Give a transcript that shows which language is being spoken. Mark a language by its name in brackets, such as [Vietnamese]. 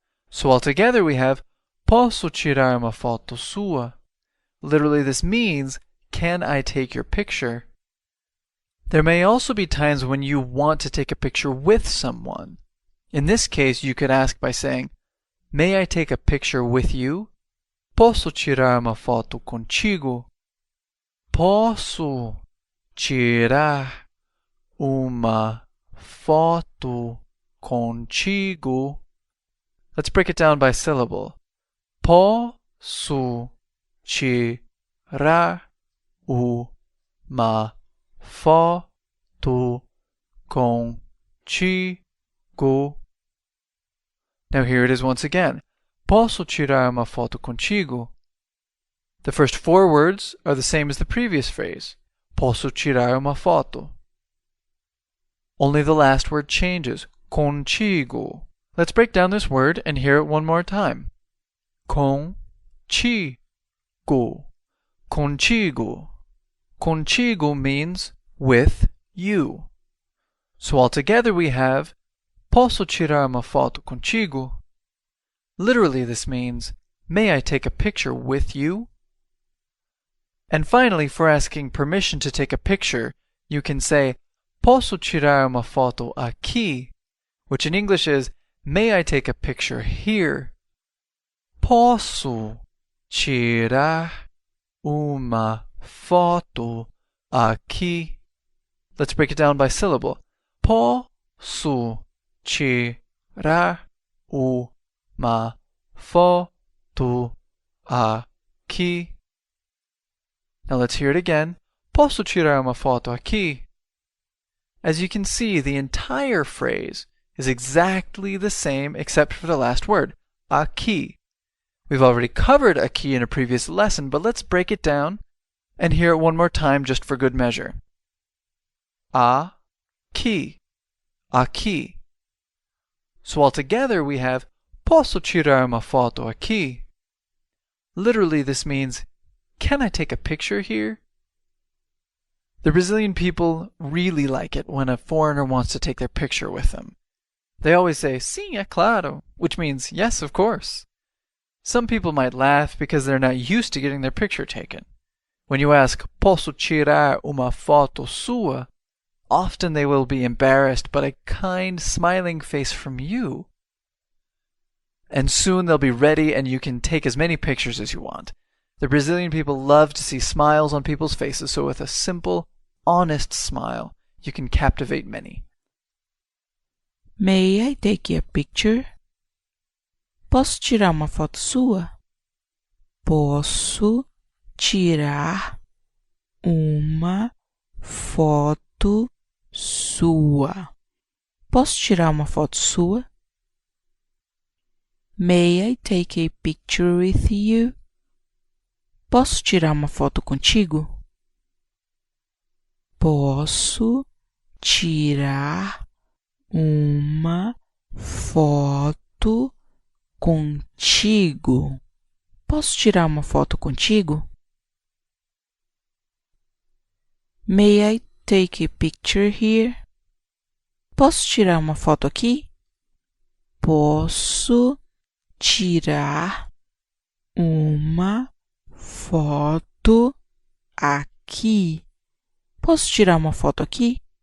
[English] So altogether we have [Portuguese] posso tirar uma foto sua? [English] Literally this means, can I take your picture? There may also be times when you want to take a picture with someone. In this case, you could ask by saying, may I take a picture with you? [Portuguese] Posso tirar uma foto contigo? Posso tirar uma foto contigo? [English] Let's break it down by syllable. [Portuguese] Posso tirar uma foto contigo? [English] Now here it is once again. [Portuguese] Posso tirar uma foto contigo? [English] The first four words are the same as the previous phrase. [Portuguese] Posso tirar uma foto. [English] Only the last word changes. Contigo. Let's break down this word and hear it one more time. [Portuguese] Contigo. Contigo. [English] Contigo means with you. So altogether we have [Portuguese] Posso tirar uma foto contigo? [English] Literally this means, may I take a picture with you? And finally, for asking permission to take a picture, you can say [Portuguese] Posso tirar uma foto aqui? [English] Which in English is, may I take a picture here? [Portuguese] Posso tirar uma foto aqui? [English] Let's break it down by syllable. [Portuguese] Posso tirar uma foto aqui? [English] Now let's hear it again. [Portuguese] Posso tirar uma foto aqui? [English] As you can see, the entire phrase is exactly the same except for the last word, aqui. We've already covered aqui in a previous lesson, but let's break it down and hear it one more time just for good measure. [Portuguese] Aqui, aqui. [English] So altogether we have [Portuguese] Posso tirar uma foto aqui? [English] Literally this means, can I take a picture here? The Brazilian people really like it when a foreigner wants to take their picture with them. They always say, [Portuguese] sim, é claro, [English] which means, yes, of course. Some people might laugh because they're not used to getting their picture taken. When you ask, [Portuguese] posso tirar uma foto sua? [English] Often they will be embarrassed, but a kind, smiling face from you. And soon they'll be ready and you can take as many pictures as you want. The Brazilian people love to see smiles on people's faces, so with a simple, honest smile, you can captivate many. May I take a picture? [Portuguese] Posso tirar uma foto sua? Posso tirar uma foto sua? Posso tirar uma foto sua? [English] May I take a picture with you? [Portuguese] Posso tirar uma foto contigo? Posso tirar uma foto contigo? Posso tirar uma foto contigo? [English] May I take a picture here? [Portuguese] Posso tirar uma foto aqui? Posso tirar uma foto aqui? Posso tirar uma foto aqui?